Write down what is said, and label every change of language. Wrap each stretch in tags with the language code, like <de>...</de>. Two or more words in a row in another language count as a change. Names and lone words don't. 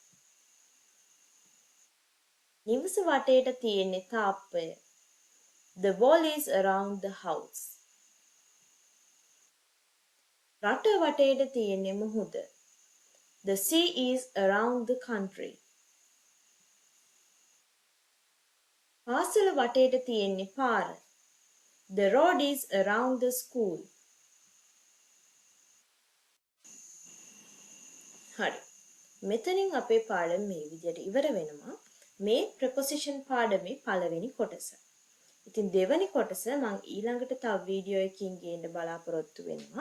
<si>නිවස වටේට තියෙන්නේ තාප්පය.</si> <en>The wall is around the house.</en> <si>රට වටේට තියෙන්නේ මුහුද.</si> <en>The sea is around the country.</en> <si>පාසල වටේට තියෙන්නේ පාර.</si> <en>The road is around the school.</en> <si>හරි. මෙතනින් අපේ පාඩම මේ විදිහට ඉවර වෙනවා. මේ ප්‍රොපොසිෂන් පාඩමේ පළවෙනි කොටස. ඉතින් දෙවෙනි කොටස මම ඊළඟට තව වීඩියෝ එකකින් ගේන්න බලාපොරොත්තු වෙනවා.</si>